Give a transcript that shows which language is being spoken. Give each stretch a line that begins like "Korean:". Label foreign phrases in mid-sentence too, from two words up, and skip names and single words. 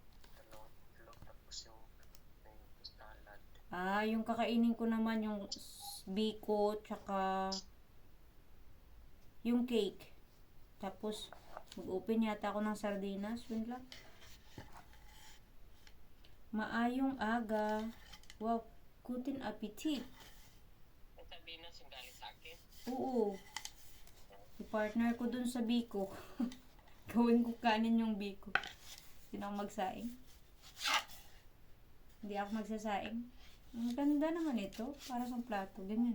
Filipino: Talong, tapos yung salad. Yung kakainin ko naman yung biko, tsaka yung cake. Tapos, mag-open yata ako ng sardinas. Yun lang.
Cebuano: Maayong aga.
German: Wow, guten appetit.
Filipino: Ang sardinas yung galing sa akin. Oo. I-partner ko dun sa biko. Gawin ko kanin yung biko. Hindi ako magsaing. Hindi ako magsasaing. Ang ganda naman ito. Para sa plato. Ganyan.